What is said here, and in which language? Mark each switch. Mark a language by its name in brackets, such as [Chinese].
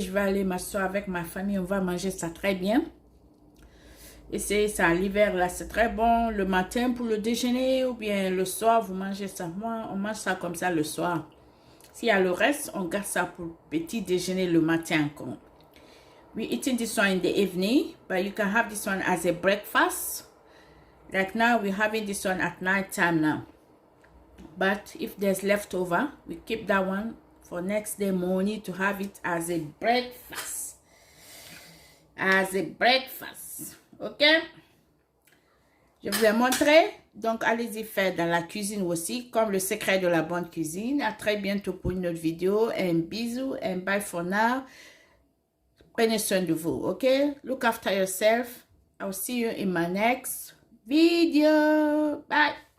[French] Je vais aller m'asseoir avec ma famille. On va manger ça très bien. Essayez ça l'hiver là, c'est très bon. Le matin pour le déjeuner ou bien le soir, vous mangez ça. Moi, on mange ça comme ça le soir. S'il y a le reste, on garde ça pour petit déjeuner le matin. [English] We're eating this one in the evening, but you can have this one as a breakfast. Like now, we're having this one at night time now. But if there's leftover, we keep that one for next day morning to have it as a breakfast. As a breakfast. [French] Ok? Je vous ai montré. Donc, allez-y faire dans la cuisine aussi, comme le secret de la bonne cuisine. À très bientôt pour une autre vidéo. Un bisou [English] and bye for now. [French] Prenez soin de vous, ok? [English] Look after yourself. I'll see you in my next video. Bye.